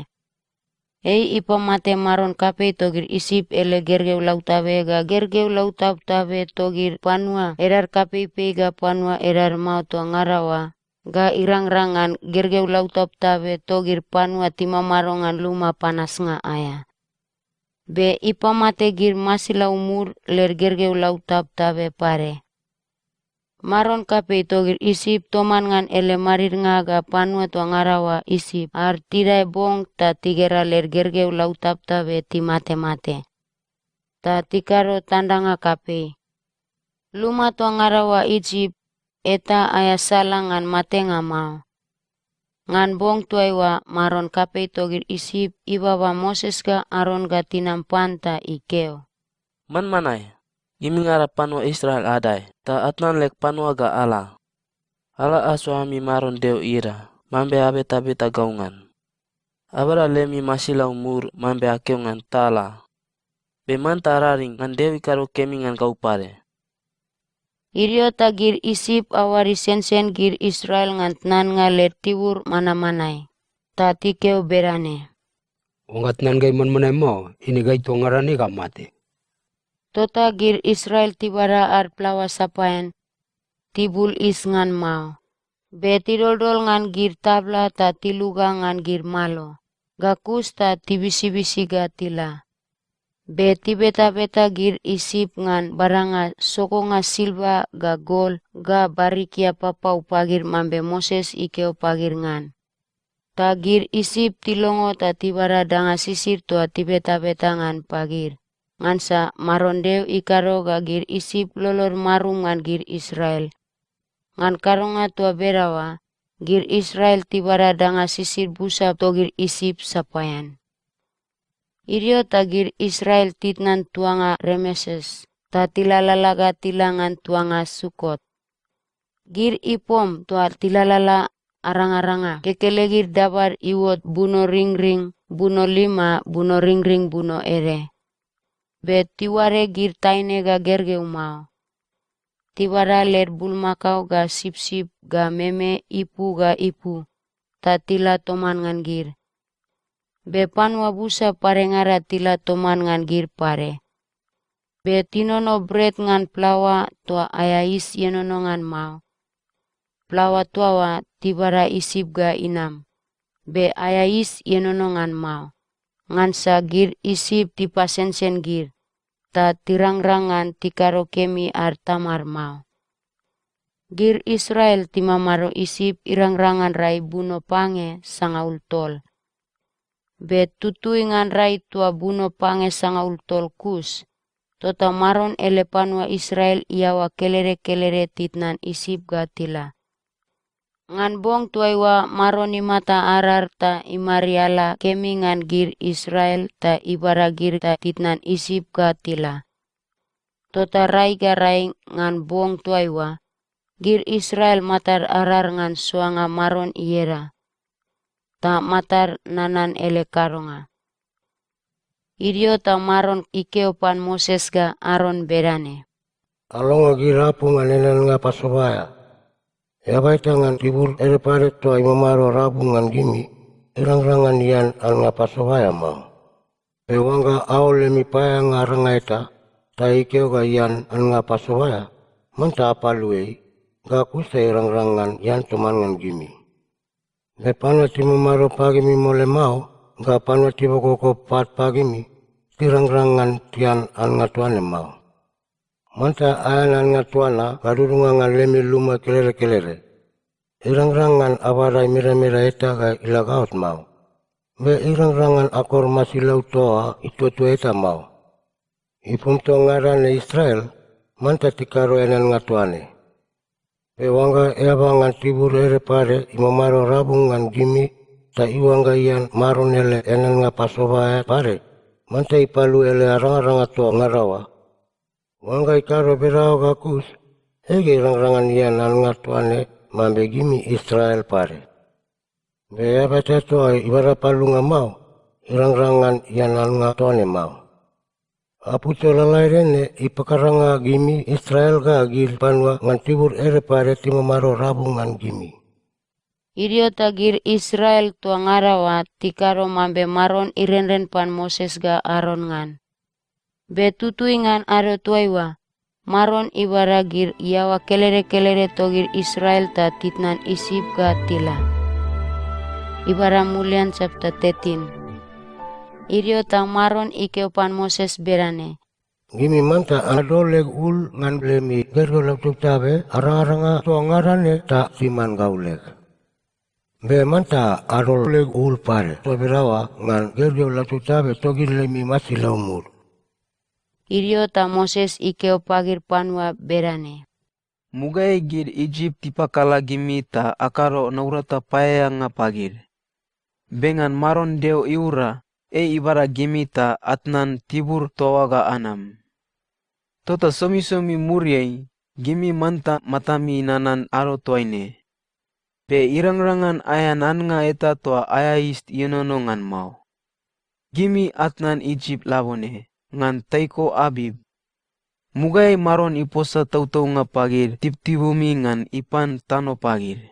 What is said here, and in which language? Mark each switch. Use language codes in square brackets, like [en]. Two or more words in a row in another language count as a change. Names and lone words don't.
[mgl] Ei ipamate maron kape togir isip ele gergeu lautabe ga gergeu lautau tabe togir panua erar kape ga panua erar mau toa ngarawa. Ga irang-rangan gergeu lautap tabe togir panua tima marongan luma panas nga aya. Be ipamate gir masila umur ler gergeu lautap tabe pare. Maron kape togir isip toman ngan ele marir nga ga panua toa ngarawa isip ar tidai bong ta tigera ler gergeu lautap tabe ti mate-mate. Ta tikaro tandanga kape. Luma toa ngarawa Egypt eta aya salangan matenga mau. Ngan bong tuaiwa maron kapei togir isip ibaba Moses ga Aron ga tinampan ta ikeo. Man manai, gimi ngara panua Israel adai, ta atnan lek panua ga ala. Ala asuami maron deo ira, mambe abeta gaungan. Abara lemi masilau mur mambe akeungan tala. Be manta raring ngan deo ikaro kemingan kau pare. Irio tagir isip awari sensen gir Israel ngan tnan nga ler tiwur mana-manai. Ta tikeo berane. Ongat nan gai manmanai mau, ini gai tongarani ka mate. Tota gir Israel tibara ar plawa sapayan, tibul is ngan mau. Be tidoldol ngan gir tabla ta tiluga ngan gir malo. Gakus ta tibisi-bisi ga tila. Be tibeta-beta gir isip ngan baranga soko nga silva ga gol ga barikia papau pagir mambe Moses ikeo pagir ngan. Ta gir isip tilongo ta tibara danga sisir tua tibeta-beta ngan pagir. Ngansa marondeu ikaro ga gir isip lolor marum ngan gir Israel. Ngan karonga tua berawa, gir Israel tibara danga sisir busa to gir isip sapayan. Irio ta gir Israel titnan tuanga Remeses, ta tilalalaga tilangan tuanga Sukot. Gir ipom tua tilalala arang-aranga, kekele gir dabar iwot buno ring-ring, buno lima, buno ring-ring, buno ere. Be tiware gir taine ga gergeu mau. Tibara ler bulmakau ga sip-sip ga meme ipu ga ipu, ta tila toman ngan gir. Be panua busa parengara tila toman ngan gir pare. Be tinono bread ngan plawa tua ayais yenono ngan mau. Plawa tuawa tibara isip ga inam. Be ayais yenono ngan mau. Ngansa gir isip tipasensen gir. Ta tirang-rangan tikaro kemi ar tamar mau. Gir Israel timamaro isip irang-rangan rai buno pange sanga ultol. Be tutui ngan rai tua buno pange sanga ultol kus. Tota maron ele panua Israel iawa kelere-kelere titnan isip ga tila. Ngan bong tuaiwa maroni mata arar ta imariala kemi ngan gir Israel ta ibara gir ta titnan isip ga tila. Tota rai ga rai ngan bong tuaiwa, gir Israel matar arar ngan suanga maron iera. Ta matar nanan ele karonga. Idio ta maron ikeo pan Moses ga Aron berane. Alonga girapu nganenan nga pasubaya. Yabaita ngan tibur ere pare toa imamaro rabu ngan gimi. Irang-rangan yan al nga pasubaya mau. Pewanga aole mi paya nga rangaita. Ta ikeo ga yan al nga pasubaya. Manta apaluei. Ga kusa irang-rangan yan tuman ngan gimi. Le panwa timamaro pagi mi mole mau. Ga panwa tiba koko pat pagi mi. Tirang-rangan tian al nga tuane mau. Manta ayan al nga tuana kadurunga ngan lemi luma kelere-kelere. Irang-rangan awarai mira-mira eta ga ilagaut mau. Be irang-rangan akor masilau toa itu eta mau. Ipum to ngarane Israel, manta tikaro enan nga tuane. Be wanga eba ngan tibur ere pare imamaro rabu ngan gimi ta iwanga iyan maron ele enan nga pasovaya pare. Manta ipalu ele arang-arang ato ngarawa. Wanga ikaro berao gakus, ege irang-rangan iyan al nga tuane mambe gimi Israel pare. Be abata toa ibara palu nga mau, irang-rangan iyan al nga tuane mau. Aputo lalai rene ipakaranga gimi Israel ga gil panwa ngan tibur ere pare timamaro rabu ngan gimi. Idio tagir Israel tua ngarawa tikaro mambe maron irenren pan Moses ga Aron ngan. Be tutui ngan aro tuaiwa, maron ibara gir iawa kelere-kelere togir Israel ta titnan isip ga tila. Ibara mulian chapter 13. Idio ta maron ikeo pan Moses berane. Gimi manta adoleg ul ngan lemi gergo laktuk tabe arang-aranga tua ngarane ta siman gauleg. Be manta adoleg ul pare to berawa ngan gergo laktuk tabe togir lemi masilau mur. Idio ta Moses ikeo pagir panwa berane. Mugai gir Egypt tipakala gimi ta akaro naurata payanga pagir. Bengan maron deo iura, ibara gimi ta atnan tibur towaga anam. Tota somi-somi muriai, gimi manta matami nanan aro toaine. Pe irang-rangan ayan anga eta toa ayaist yenonongan mau. Gimi atnan Egypt labone, ngan taiko abib. Mugai maron iposa tau-tau nga pagir tip-tibumi ngan ipan tano pagir.